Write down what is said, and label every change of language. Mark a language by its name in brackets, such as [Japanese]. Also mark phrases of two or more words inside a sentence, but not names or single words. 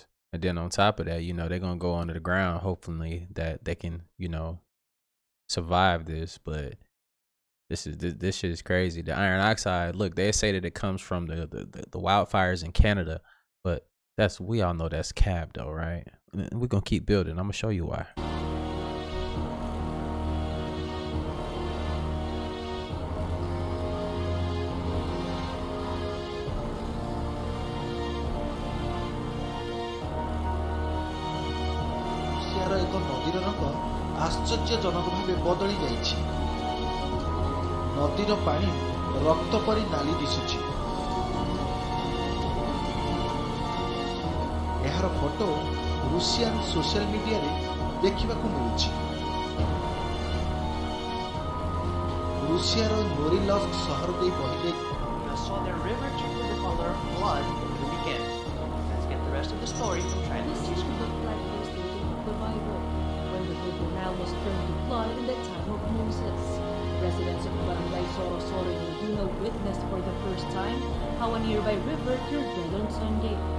[English] And then on top of that, you know, they're gonna go under the ground, hopefully that they can, you know, survive this. But this shit is crazy. The iron oxide, look, they say that it comes from the wildfires in Canada, but we all know that's cap though, right? And we're gonna keep building. I'm gonna show you why. [Odia] ରୁଷିଆର ଏକ ନଦୀର ରଙ୍ଗ ଆଶ୍ଚର୍ଯ୍ୟଜନକ ଭାବେ ବଦଳି ଯାଇଛି। ନଦୀର ପାଣି ରକ୍ତ ପରି ନାଲି ଦିଶୁଛି। ଏହାର ଫଟୋ ରୁଷିଆନ ସୋସିଆଲ ମିଡିଆରେ ଦେଖିବାକୁ ମିଳୁଛି। ରୁଷିଆର ନୋରିଲସ୍କ ସହର ଦେଇ ବହିଯାଇ [English] So the river turned the color of blood over the weekend. Let's get the rest of the story from China. This looked like those days in the Bible, when the river Nile was turned to blood in the time of Moses. Residents of Barangay Sorosoro in Laguna witnessed for the first time how a nearby river turned red on Sunday.